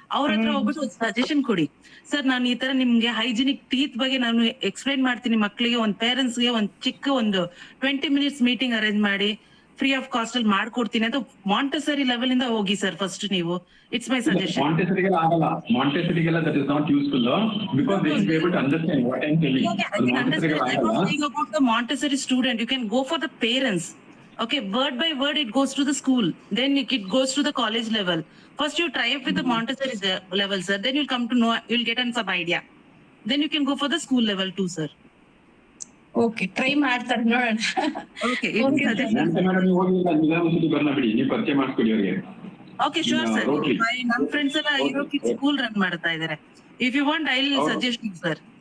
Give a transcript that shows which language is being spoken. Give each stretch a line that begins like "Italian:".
Kannada: ಅವ್ರ ಹತ್ರ ಹೋಗ್ಬಿಟ್ಟು ಒಂದು ಸಜೆಷನ್ ಕೊಡಿ. ಸರ್, ನಾನು ಈ ತರ ನಿಮ್ಗೆ ಹೈಜಿನಿಕ್ ಟೀತ್ ಬಗ್ಗೆ ನಾನು ಎಕ್ಸ್ಪ್ಲೈನ್ ಮಾಡ್ತೀನಿ ಮಕ್ಳಿಗೆ, ಒಂದ್ ಪೇರೆಂಟ್ಸ್ ಗೆ ಒಂದ್ ಚಿಕ್ಕ ಒಂದು 20 minutes ಮೀಟಿಂಗ್ ಅರೇಂಜ್ ಮಾಡಿ
English: free of cost
Kannada: ಅಲ್ಲಿ ಮಾಡ್ಕೊಡ್ತೀನಿ ಅಂತ ಮಾಂಟೆಸರಿ ಲೆವೆಲ್ ಇಂದ ಹೋಗಿ ಸರ್ ಫಸ್ಟ್ ನೀವು.
English: It's my suggestion.
Kannada: ಮಾಂಟೆಸರಿಗೆಲ್ಲ ಆಗಲ್ಲ, ಮಾಂಟೆಸರಿಗೆಲ್ಲ
English: That is not useful because they will be able to understand what I am telling. Montessori student, you can go for the parents. Okay, word by word it goes to the school, then it goes to the college level. First you try up with the Montessori level, sir, then you'll come to know, you'll get some idea, then you can go for the school level too, sir.
Kannada: Okay, try ಮಾಡ್ತಾರೆ ನೋಡೋಣ.
English: Okay,
Kannada: madam ನೀವು ಹೋಗಿಲ್ಲ, ನಿಧಾನವಾಗಿ ಬರ್ನ ಬಿಡಿ, ನೀವು ಪರಿಚಯ ಮಾಡ್ಕೊಳ್ಳಿ ಅವರಿಗೆ.
English: okay, sure sir. My friends
Kannada: ಎಲ್ಲ ಇರೋಕೆ ಸ್ಕೂಲ್ ರನ್ ಮಾಡ್ತಾ ಇದ್ದಾರೆ.
English: If you want, I'll suggest you, sir.